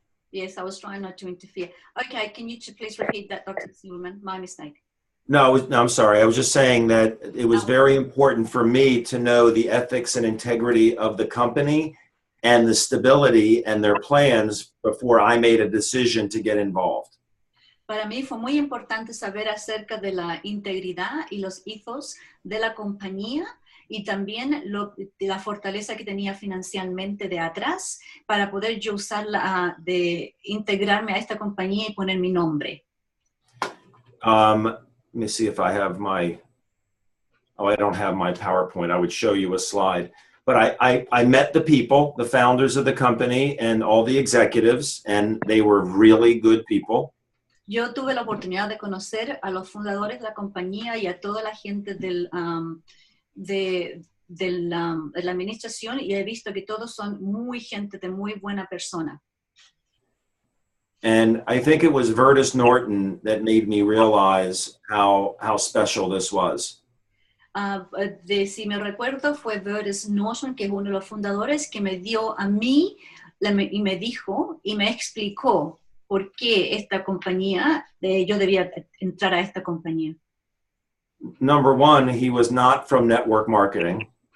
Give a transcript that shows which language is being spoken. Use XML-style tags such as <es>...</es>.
<en>Yes, I was trying not to interfere. Okay, can you please repeat that, Dr. Silverman? My mistake. No, I'm sorry. I was just saying that it was very important for me to know the ethics and integrity of the company and the stability and their plans before I made a decision to get involved.</en> <es>Para mí fue muy importante saber acerca de la integridad y los ethos de la compañía y también de la fortaleza que tenía financieramente de atrás para poder yo usarla, de integrarme a esta compañía y poner mi nombre.</es> <en>Let me see if I have my, I don't have my PowerPoint. I would show you a slide. But I met the people, the founders of the company and all the executives, and they were really good people.</en> <es>Yo tuve la oportunidad de conocer a los fundadores de la compañía y a toda la gente de la administración, y he visto que todos son muy gente de muy buena persona.</es> <en>And I think it was Vertus Norton that made me realize how special this was.</en> <es>Si me recuerdo, fue Vertus Norton, que es uno de los fundadores, que me dio a mí y me dijo y me explicó por qué esta compañía, yo debía entrar a esta compañía.</es> <en>number one, he was not from network marketing.</en>